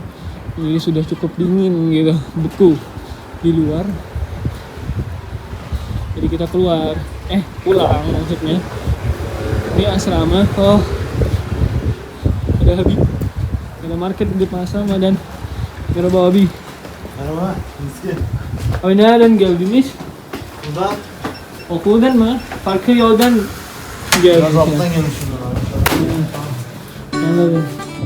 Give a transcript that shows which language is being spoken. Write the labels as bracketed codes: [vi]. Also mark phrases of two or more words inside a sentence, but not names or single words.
[id] Ini sudah cukup dingin gitu, beku di luar. Jadi kita keluar, pulang maksudnya. Ini asrama. Oh, ada Habib, ada market di depan asrama, dan [tr] merhaba abi. Merhaba, miskin. Abi nereden geldiniz? Buradan Okuldan mı? Farklı yoldan biraz geldiniz. alttan gelmişim ben abi. Anladım.